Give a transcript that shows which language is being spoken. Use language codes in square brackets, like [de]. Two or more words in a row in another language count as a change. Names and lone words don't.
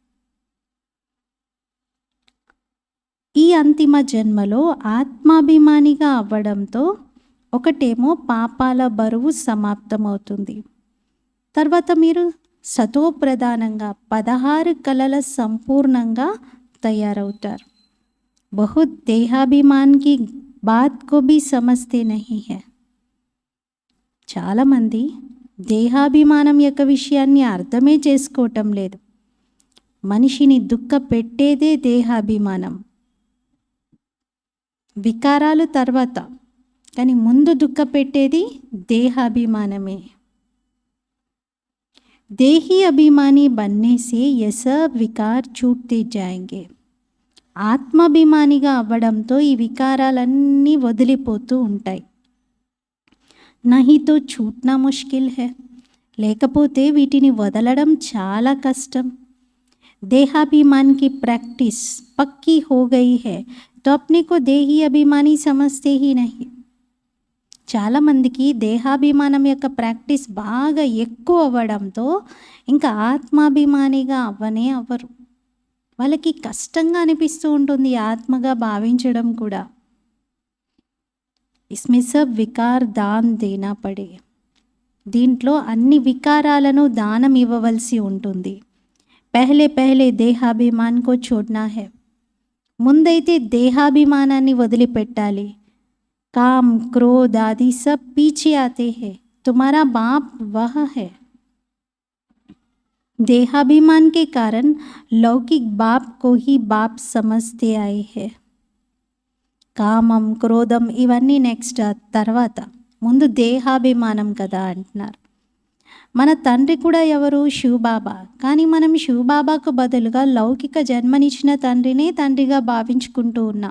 [te] ఈ అంతిమ జన్మలో ఆత్మాభిమానిగా అవ్వడంతో ఒకటేమో పాపాల బరువు సమాప్తమవుతుంది. తర్వాత మీరు సతోప్రధానంగా 16 కళల సంపూర్ణంగా తయారవుతారు. [hi] बहुत देहाभिमान की बात को भी समझते नहीं है, [te] చాలామంది దేహాభిమానం యొక్క విషయాన్ని అర్థమే చేసుకోవటం లేదు. మనిషిని దుఃఖ పెట్టేదే దేహాభిమానం, వికారాలు తర్వాత, కానీ ముందు దుఃఖ పెట్టేది దేహాభిమానమే. [hi] देही अभिमानी बनने से ये सब विकार छूटते जाएंगे. [te] ఆత్మాభిమానిగా అవ్వడంతో ఈ వికారాలన్నీ వదిలిపోతూ ఉంటాయి. [hi] नहीं तो छूटना मुश्किल है, [te] లేకపోతే వీటిని వదలడం చాలా కష్టం. [hi] देहाभिमान की प्रैक्टिस पक्की हो गई है तो अपने को देही अभिमानी समझते ही नहीं. [te] చాలామందికి దేహాభిమానం యొక్క ప్రాక్టీస్ బాగా ఎక్కువ అవ్వడంతో ఇంకా ఆత్మాభిమానిగా అవ్వనే అవ్వరు. వాళ్ళకి కష్టంగా అనిపిస్తూ ఉంటుంది ఆత్మగా భావించడం కూడా. [hi] इसमें सब विकार दान देना पड़े. [te] దీంట్లో అన్ని వికారాలను దానం ఇవ్వవలసి ఉంటుంది. [hi] पहले पहले देहाभिमान को छोड़ना है. [te] ముందైతే దేహాభిమానాన్ని వదిలిపెట్టాలి. [hi] काम क्रोध आदि सब पीछे आते हैं. तुम्हारा बाप वह है. देहाभिमान के कारण लौकिक बाप को ही बाप समझते आए हैं. [te] కామం క్రోధం ఇవన్నీ నెక్స్ట్ తర్వాత, ముందు దేహాభిమానం కదా అంటున్నారు. మన తండ్రి కూడా ఎవరు? శివబాబా. కానీ మనం శివబాబాకు బదులుగా లౌకిక జన్మనిచ్చిన తండ్రినే తండ్రిగా భావించుకుంటూ ఉన్నాం.